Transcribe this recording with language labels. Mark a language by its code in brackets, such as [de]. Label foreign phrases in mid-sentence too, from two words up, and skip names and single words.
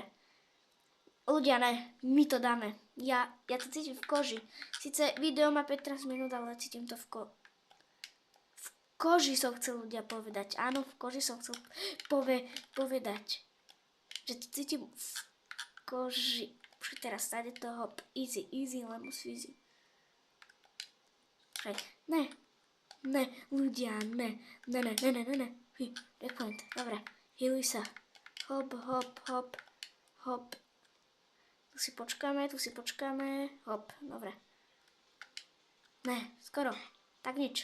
[sk] Ľudia, ne. My to dáme. Ja to cítim v koži. Sice video má 15 minút, ale cítim to v koži som chcel ľudia povedať. Áno, v koži som chcel povedať. Že to cítim v koži. Už teraz stáde to hop. [en] Easy, lemon easy. [sk] Ne, ľudia, ne. Checkpoint, dobre. Healuj sa. Hop. Tu si počkáme. Hop, dobre. Ne, skoro. Tak nič.